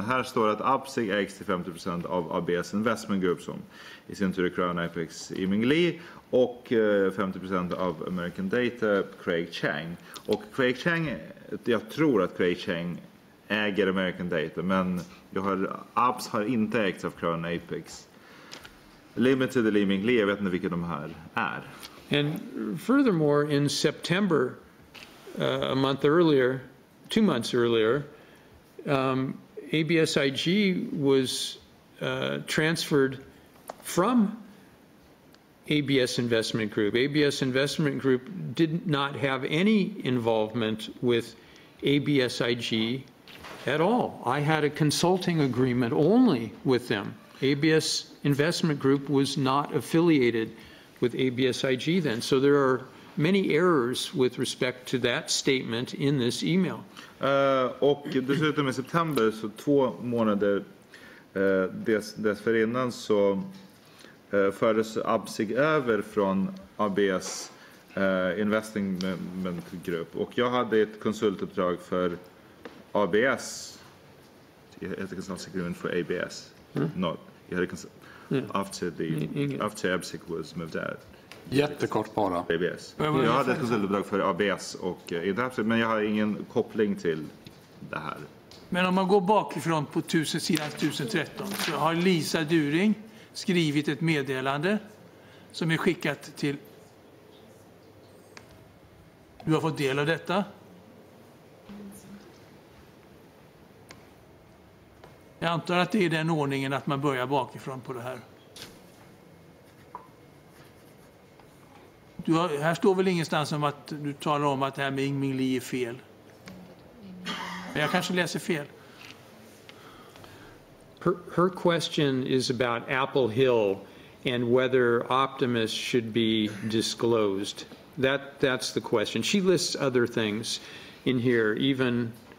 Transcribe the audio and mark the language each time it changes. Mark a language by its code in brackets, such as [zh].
[sv] Här står att Absig ägs till 50% av ABS Investment Group, som i sin tur är Crown Apex i Ming Lee, och 50% av American Data, Craig Chang. Och Craig Chang, jag tror att Craig Chang äger American Data, men Abs har inte ägts av Crown Apex Limited eller Ming Lee. Jag vet inte vilka de här är. [en] And furthermore, in September, a month earlier, 2 months earlier, ABSIG was transferred from ABS Investment Group. ABS Investment Group did not have any involvement with ABSIG at all. I had a consulting agreement only with them. ABS Investment Group was not affiliated with ABSIG then. So there are many errors with respect to that statement in this email. [sv] Och dessutom i september, så 2 månader dessförinnan, så fördes Absig över från ABS Investment Group. Och jag hade ett konsultuppdrag för ABS. Ett [en] consulting agreement [sv] för ABS. [en] Not. [sv] Jag hade [en] after Absig was moved out. [sv] Jättekort bara. ABS. Jag hade ett konsultuppdrag för ABS och men jag har ingen koppling till det här. Men om man går bakifrån på sidan 1013, så har Lisa During skrivit ett meddelande som är skickat till... Du har fått del av detta. Jag antar att det är den ordningen att man börjar bakifrån på det här. Här står väl ingenstans om att du talar om att det här med Ming Lee är fel. Men jag kanske läser fel. [en] Her question is about Apple Hill and whether Optimus should be disclosed. That's the question. She lists other things in here, even...